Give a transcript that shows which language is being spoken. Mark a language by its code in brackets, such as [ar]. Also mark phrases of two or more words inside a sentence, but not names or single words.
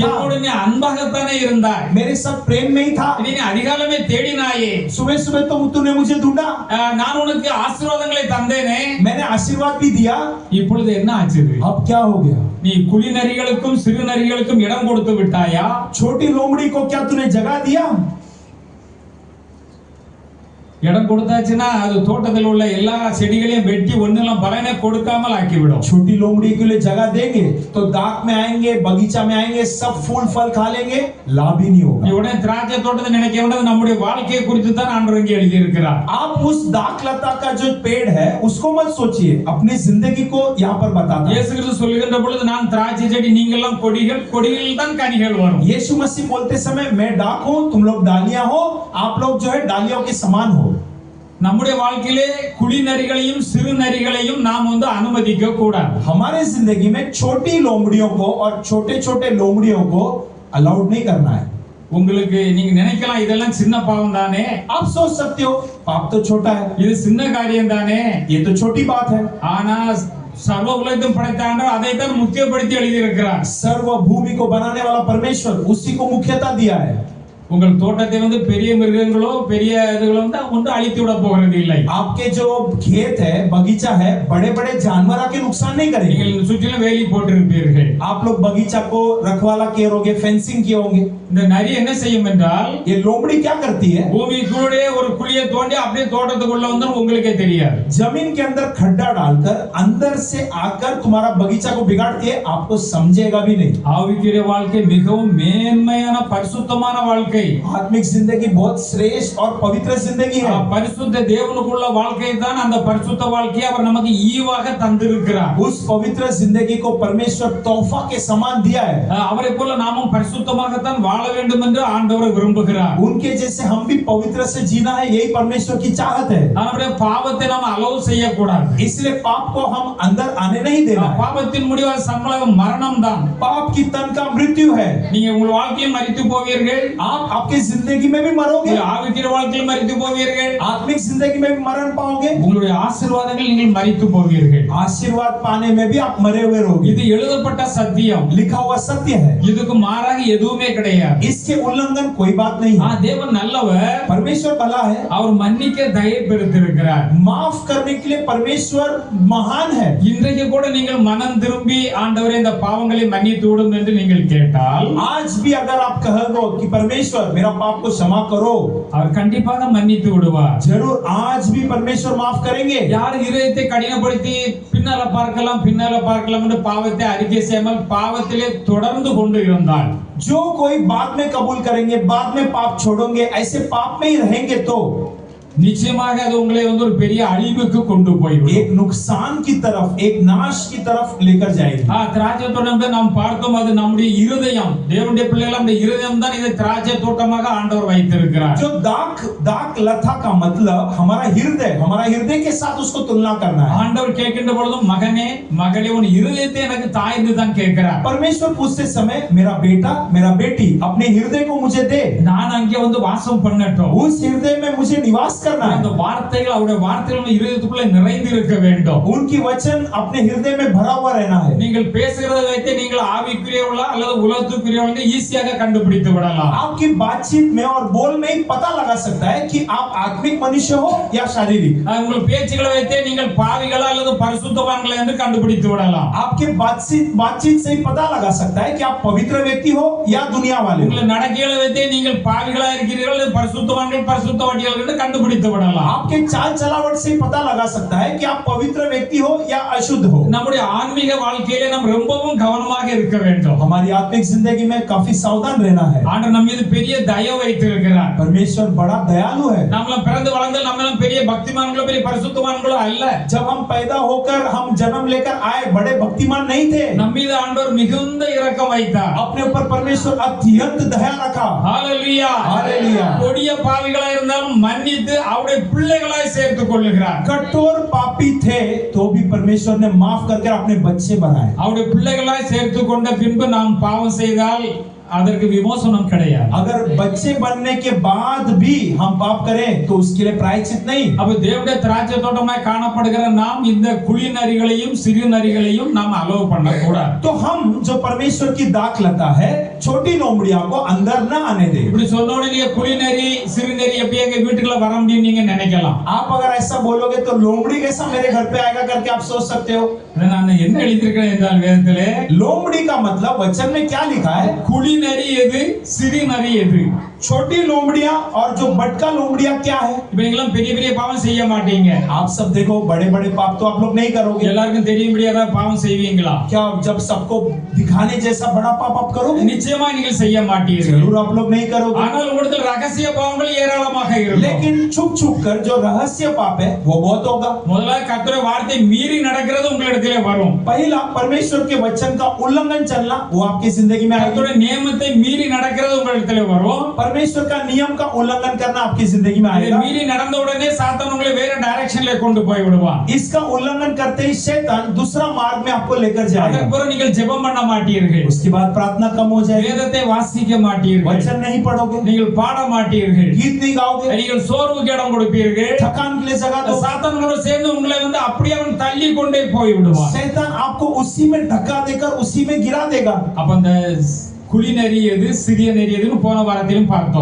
[ta] என்னோடு [hi] था, [ta] நீ அன்பாகத்தானே இருந்தாய், [hi] मेरे साथ प्रेम में ही था। [ta] நீ அதிகாலமே தேடினாயே, [hi] सुबह सुबह तो तूने मुझे ढूंढा, [ta] நான் உனக்கு ஆசீர்வாதங்களை தந்தேனே, [hi] मैंने आशीर्वाद भी दिया। [ta] இப்பொழுது என்ன ஆச்சு? [hi] अब क्या हो गया? [ta] நீ குழி நரிகளுக்கும் சிறு நரிகளுக்கும் இடம் கொடுத்து விட்டாயா? [hi] छोटी लोमड़ी को क्या तूने जगह दिया? [ta] இடம் கொடுத்தாச்சுன்னா அது தோட்டத்தில் உள்ள எல்லா செடிகளையும் வெட்டி ஒண்ணெல்லாம் பலனை கொடுக்காமல் ஆக்கிவிடும். [hi] छोटी लोमड़ी के लिए जगह देंगे तो दाग में आएंगे, बगीचा में आएंगे, सब फूल फल खा लेंगे, लाभ ही नहीं [ta] நீ [hi] होगा। [ta] உடனே திராட்சை தோட்டத்தை நினைக்க வேண்டியது நம்முடைய வாழ்க்கையை குறித்து தான் ஆண்டவர் இங்கே எழுதி இருக்கிறார். [hi] आप उस दाख लता का जो पेड़ है उसको मत सोचिए, अपनी जिंदगी को यहाँ पर बताता है। [ta] இயேசு கிறிஸ்து சொல்லுகின்ற பொழுது நான் திராட்சை செடி, நீங்கள் எல்லாம் கொடிகள், கொடிகளில் தான் கனிகள் வரும். [hi] यीशु मसीह बोलते समय मैं डाक हूँ, तुम लोग डालियां हो, आप लोग जो है डालियों के समान हो। [ta] நம்முடைய வாழ்க்கையிலே குழி நரிகளையும் சிறு நரிகளையும் நாம் வந்து அனுமதிக்க கூடாது. [hi] हमारे जिंदगी में छोटी लोमड़ियों को और छोटे छोटे लोमड़ियों को अलाउड नहीं करना है। [ta] உங்களுக்கு நீங்க நினைக்கலாம் இதெல்லாம் சின்ன பாவம் தானே, [hi] आप सोच सकते हो पाप तो छोटा है, [ta] இது சின்ன காரியம் தானே, [hi] ये तो छोटी बात है। [ta] ஆனா சர்வ உலகத்தையும் படைத்த ஆண்டவர் அதைத்தான் முக்கியப்படுத்தி எழுதி இருக்கிறார். [hi] सर्व भूमि को बनाने वाला परमेश्वर उसी को मुख्यता दिया है। [ta] உங்கள் தோட்டத்தை வந்து பெரிய மிருகங்களோ பெரிய இதுகளோ வந்து ஒன்று அழித்து விட போகிறது இல்லை. [hi] आपके जो खेत है, बगीचा है, बड़े बड़े जानवर आके नुकसान नहीं करेंगे। [ta] நீங்கள் சுற்றிலும் வேலி போட்டிருப்பீர்கள். [hi] आप लोग बगीचा को रखवाला किए होंगे, फेंसिंग किए होंगे। [ta] இந்த நரி என்ன செய்யும் என்றால், [hi] ये लोमड़ी क्या करती है? [ta] பூமிக்குள்ளே ஒரு குழியை தோண்டி அப்படியே தோட்டத்துக்குள்ள வந்து உங்களுக்கே தெரியாது. [hi] जमीन के अंदर खड्डा डालकर अंदर से आकर तुम्हारा बगीचा को बिगाड़ती है, आपको समझेगा भी नहीं। [ta] ஆவிக்குரிய வாழ்க்கை மிகவும் மேன்மையான பரிசுத்தமான வாழ்க்கை. [hi] आत्मिक जिंदगी बहुत श्रेष्ठ और पवित्र जिंदगी है। [ta] பரிசுத்த தேவனுக்குள்ள வாழ்க்கை தான் அந்த பரிசுத்த வாழ்க்கையை அவர் நமக்கு ஈவாக தந்திருக்கிறார். [hi] उस पवित्र जिंदगी को परमेश्वर तोहफा के समान दिया है। [ta] அவரை போல நாமும் பரிசுத்தமாகத்தான் வாழ வேண்டும் என்று ஆண்டவர் விரும்புகிறார். [hi] उनके जैसे हम भी पवित्र से जीना है, यही परमेश्वर की चाहत है। [ta] நம்முடைய பாவத்தை நாம் அலோவ் செய்யக்கூடாது. [hi] इसलिए पाप को हम अंदर आने नहीं देना है। [ta] பாவத்தின் முடிவான சம்பளம் மரணம் தான். [hi] पाप की तन का मृत्यु है। [ta] நீங்க உங்கள் வாழ்க்கையில் மரித்து போவீர்கள், [hi] आप आपके जिंदगी में भी मरोगे, [ta] ஆவிக்குரிய வாழ்க்கையில் மரித்து போவீர்கள், [hi] आत्मिक जिंदगी में भी मरण पाओगे, [ta] உங்களுடைய ஆசீர்வாதங்கள் நீங்கள் மரித்து போவீர்கள். [hi] आशीर्वाद पाने में भी आप मरे हुए रहोगे। [ta] இது எழுதப்பட்ட சத்தியம், [hi] लिखा हुआ सत्य है, [ta] இதுக்கு மாறாக எதுவுமே கிடையாது. [hi] इसके उल्लंघन कोई बात नहीं है। [ta] தேவன் நல்லவர், [hi] परमेश्वर भला है, [ta] அவர் மன்னிக்க தயை பெற்றிருக்கிறார். [hi] माफ करने के लिए परमेश्वर महान है। [ta] இன்றைக்கு கூட நீங்கள் மனம் திரும்பி ஆண்டவரே இந்த பாவங்களை மன்னித்து விடும் என்று நீங்கள் கேட்டால், [hi] आज भी अगर आप कहोगे कि परमेश्वर मेरा पाप को क्षमा करो, [ta] அவர் கண்டிப்பாக மன்னித்து விடுவார். [hi] जरूर आज भी परमेश्वर माफ करेंगे। [ta] யார் இதயத்தை கடினப்படுத்தி பின்னால பார்க்கலாம் என்று பாவத்தை அறிக்கை செய்யாமல் பாவத்திலே தொடர்ந்து கொண்டு இருந்தால், [hi] जो कोई बाद में कबूल करेंगे, बाद में पाप छोड़ेंगे, ऐसे पाप में ही रहेंगे तो [ta] நிச்சயமாக அது உங்களை வந்து ஒரு பெரிய அழிவுக்கு கொண்டு போய்விடும். [hi] एक नुकसान की तरफ, एक नाश की तरफ लेकर जाएगी। [ta] திராட்சை தோட்டம் நாம் பார்த்தோம், அது நம்முடைய இருதயம். தேவனுடைய பிள்ளைகள் அந்த இருதயம் தான் இதை திராட்சை தோட்டமாக ஆண்டவர் வைத்திருக்கிறார். [hi] जो दाख लता का मतलब हमारा हृदय के साथ उसको तुलना करना है। [ta] ஆண்டவர் கேட்கின்ற பொழுதும் மகனே மகளே உன் இருதயத்தை எனக்கு தாய்ந்து தான் கேட்கிறார். [hi] परमेश्वर पूछते समय मेरा बेटा मेरा बेटी अपने हृदय को मुझे दे, [ta] நான் அங்கே வந்து வாசம் பண்ணட்டும், [hi] उस हृदय में मुझे निवास करना [ta] அந்த [hi] है। [ta] வார்த்தைகள் அவருடைய வார்த்தைகள் நம்ம இதயத்துக்குள்ள நிறைந்து இருக்க வேண்டும். [hi] उनकी वचन अपने हृदय में भरा हुआ रहना है। [ta] நீங்கள் பேசுகிறதை வைத்து நீங்கள் ஆவிக்குரியவர்களா அல்லது உலகத்துக்குரியவர்களா ஈஸியாக கண்டுபிடித்து விடலாம். [hi] आपकी बातचीत में और बोल में ही पता लगा सकता है कि आप आत्मिक मनुष्य हो या शारीरिक। [ta] உங்கள் பேச்சுகளை வைத்தே நீங்கள் பாவிகளா அல்லது பரிசுத்தவான்களா என்று கண்டுபிடித்து விடலாம். [hi] आपके बातचीत से ही पता लगा सकता है कि आप पवित्र व्यक्ति हो या दुनिया वाले हो। [ta] உங்கள் நடக்கைகளை வைத்தே நீங்கள் பாவிகளா இருக்கிறீர்கள் அல்லது பரிசுத்தவான்கள் பரிசுத்தவான்கள் என்று கண்டுபிடித்து விடலாம். [hi] आपके चाल चलावट से ही पता लगा सकता है कि आप पवित्र व्यक्ति हो या अशुद्ध हो। [ta] நம்முடைய ஆன்மீக வாழ்க்கையிலே நாம் ரொம்பவும் கவனமாக இருக்க வேண்டும். [hi] हमारी आत्मिक जिंदगी में काफी सावधान रहना है। [ta] ஆண்டவர் நம்ம மீது பெரிய தயவு வைத்திருக்கிறார். [hi] परमेश्वर बड़ा दयालु है। [ta] நம்மள பிறந்து வளர்ந்து நம்மளும் பெரிய பக்திமான்களோ பெரிய பரிசுத்தவான்களோ அல்ல. [hi] जब हम पैदा होकर हम जन्म लेकर आए बड़े भक्तिमान नहीं थे। [ta] நம்ம மீது ஆண்டவர் மிகுந்த இரக்கம் வைத்தார். [hi] अपने ऊपर परमेश्वर अत्यंत दया रखा। [ta] ஹalleluya. [hi] हालेलुया। [ta] கொடிய பாவிகளா இருந்தாலும் மன்னித்து அவருடைய பிள்ளைகளாய் சேர்த்துக் கொள்ளுகிறார். [hi] कठोर पापी थे तो भी परमेश्वर ने माफ करके अपने बच्चे बनाए। [ta] அவருடைய பிள்ளைகளாய் சேர்த்துக் கொண்ட பின்பு நாம் பாவம் செய்தால் அதற்கு விமோசனம் கிடையாது. [hi] अगर बच्चे बनने के बाद भी हम पाप करें तो उसके लिए प्रायश्चित नहीं। [ta] அப்ப தேவனுடைய திராட்சை தோட்டமாய் காணப்படுகிற நாம் இந்த குழி நரிகளையும் சிறு நரிகளையும் நாம் அலோவ் பண்ணக்கூடாது. [hi] तो हम जो परमेश्वर की दाखलता है छोटी लोमड़ियों को अंदर न आने दे। [ta] இப்படி சொன்ன உடனே நீங்க குழி நரி சிறு நரி எப்படி எங்க வீட்டுக்குள்ள வர முடியும் நீங்க நினைக்கலாம். [hi] आप अगर ऐसा बोलोगे तो लोमड़ी कैसा मेरे घर पे आएगा करके आप सोच सकते हो। [ta] நான் என்ன எழுதியிருக்கிறேன் என்றால் வேதத்திலே [hi] लोमड़ी का मतलब वचन में क्या लिखा है? [ta] குழி நரி எது சிறு நரி எது? [hi] छोटी लोमड़ियां और जो बटका लोमड़ियां क्या है? [ta] இப்ப நீங்களாம் பெரிய பெரிய பாவம் செய்ய மாட்டீங்க. [hi] आप सब देखो बड़े बड़े पाप तो आप लोग नहीं करोगे। [ta] எல்லாருக்கும் தெரியும்படி ஏதாவது பாவம் செய்வீங்களா? [hi] क्या जब सबको दिखाने जैसा बड़ा पाप आप करोगे? [ta] நிச்சயமா நீங்கள் செய்ய மாட்டீர்கள். [hi] जरूर आप लोग नहीं करोगे। [ta] ஆனால் உங்களுக்கு ரகசிய பாவங்கள் ஏராளமாக இருக்கும். [hi] लेकिन छुप छुप कर जो रहस्य पाप है वो बहुत होगा। [ta] முதல்ல கர்த்தருடைய வார்த்தை மீறி நடக்கிறது உங்களிடத்திலே வரும். [hi] पहला परमेश्वर के वचन का उल्लंघन चलना वो आपकी जिंदगी में आएगा। [ta] கர்த்தருடைய நியமத்தை மீறி நடக்கிறது உங்களிடத்திலே வரும். [hi] परमेश्वर का नियम का उल्लंघन करना आपकी जिंदगी में [ta] அதை [hi] आएगा। [ta] மீறி நடந்த உடனே சாத்தான் உங்களை வேற டைரக்ஷன்ல கொண்டு போய் விடுவான். [hi] इसका उल्लंघन करते ही शैतान दूसरा मार्ग में आपको लेकर [ta] அதற்கு [hi] जाएगा। [ta] பிறகு நீங்கள் ஜெபம் பண்ண மாட்டீர்கள். [hi] उसके बाद प्रार्थना कम हो जाएगी। [ta] வேதத்தை வாசிக்க மாட்டீர்கள். [hi] वचन नहीं पढ़ोगे, [ta] நீங்கள் பாட மாட்டீர்கள். [hi] गीत नहीं गाओगे, [ta] நீங்கள் சோர்வுக்கு இடம் கொடுப்பீர்கள். [hi] थकान के लिए जगह दो। [ta] சாத்தான் உங்களோட சேர்ந்து உங்களை அப்படியே அவன் தள்ளி கொண்டே போய் விடுவான். [hi] शैतान आपको उसी में धक्का देकर उसी में गिरा देगा। [ta] அப்ப அந்த குழி நரி எது சிறிய நரி எதுன்னு போன வாரத்திலும் பார்த்தோம்.